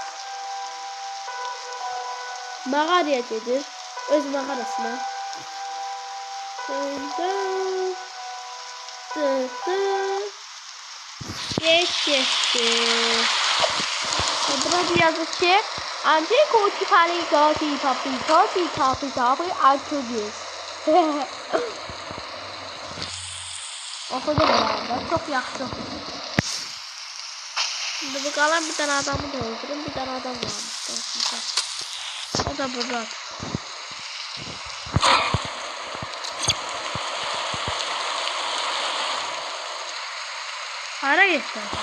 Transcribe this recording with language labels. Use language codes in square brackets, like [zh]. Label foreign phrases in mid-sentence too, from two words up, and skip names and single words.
[az] Mağaraya gedir. Öz mağarasına. Geçti. Burada yazır ki Antico Tipali Goti Papi Artudius. [tr] Okudum herhalde. Çok yaxşı. Şimdi bu kalan bir tane adamı da öldürün. Bir tane adam varmış. O da burada. Hara gitti?